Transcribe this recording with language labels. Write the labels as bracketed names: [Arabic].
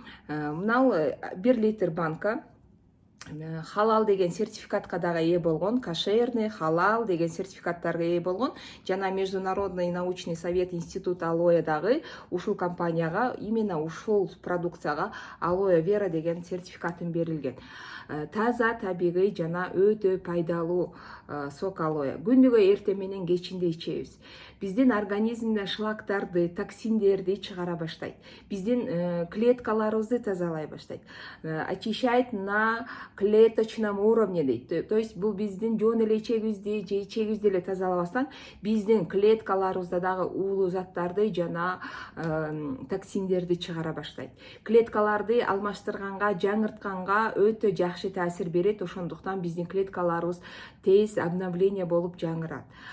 [Kyrgyz] Мынау 1 литр банка халал деген сертификатка дагы ээ болгон, кошерный, халал деген сертификаттарга ээ болгон, жана Международный научный совет институт алоэ дагы ушул компанияга, именно ушул продукцияга алоэ вера деген сертификатын берилген. Таза, табигый жана өтө пайдалуу сок алоэ. Күнүгө эртең менен кечинде ичебиз. Биздин организмден шлактарды, токсиндерди чыгара баштайт. Биздин клеткаларыбызды тазалай баштайт. [Russian] Очищает на клеточном уровне [Kyrgyz] дейт. [Russian] То есть [Kyrgyz] бул биздин жоон эле ичегибизди же ичегибизди эле тазалабастан биздин клеткаларыбызда дагы уулуу заттарды жана токсиндерди чыгара баштайт. Клеткаларды алмаштырганга, жаңыртканга өтө жакшы таасир берет. Ошондуктан биздин клеткаларыбыз тез обновление болуп жаңырат.